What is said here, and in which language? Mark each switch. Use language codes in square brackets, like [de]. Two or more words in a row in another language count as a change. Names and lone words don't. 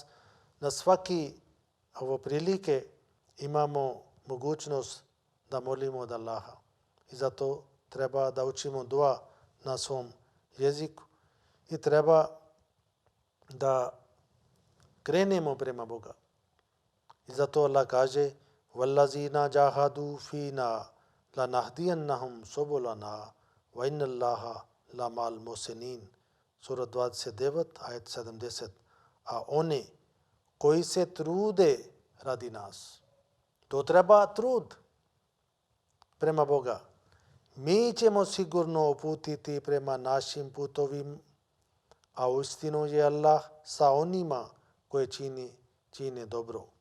[bs] Na svaki prilike imamo mogućnost da molimo od Allaha. I zato treba da učimo dua na svom jeziku i treba da krenemo prema Boga. I zato Allah kaže [ar] وَالَّذِينَ جَاهَدُوا فِينَا لَنَهْدِيَنَّهُمْ سُبُلَنَا وَإِنَّ اللَّهَ لَمَعَ الْمُحْسِنِينَ. [bs] Sura 29, ajet 70. A oni koji se trude radi nas, to treba trud prema Boga. Mi ćemo sigurno uputiti prema našim putovima, a uistinu je Allah sa onima koji čine dobro.